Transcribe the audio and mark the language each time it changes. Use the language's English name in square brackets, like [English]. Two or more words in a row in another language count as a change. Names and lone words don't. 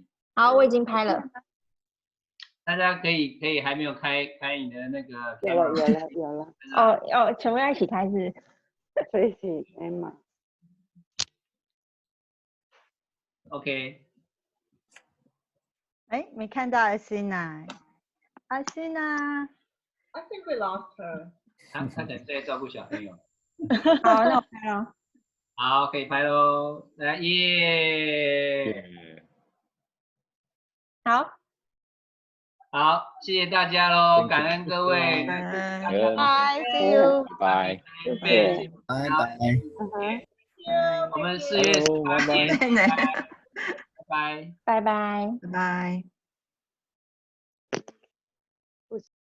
[Chinese] 好，我已经拍了。大家可以还没有开你的那个 camera。有了。哦，全部要一起开是 Tracy Emma。 OK。哎，没看到 Asina。Asina。 [English] I think we lost her。 [Chinese] 他可能在照顾小朋友。好，那我拍咯。好，可以拍喽，来耶！好，好，谢谢大家喽，感恩各位，拜 [English] ，See you， [Chinese] 拜，拜拜，我们4月18见，拜拜，拜拜，拜拜。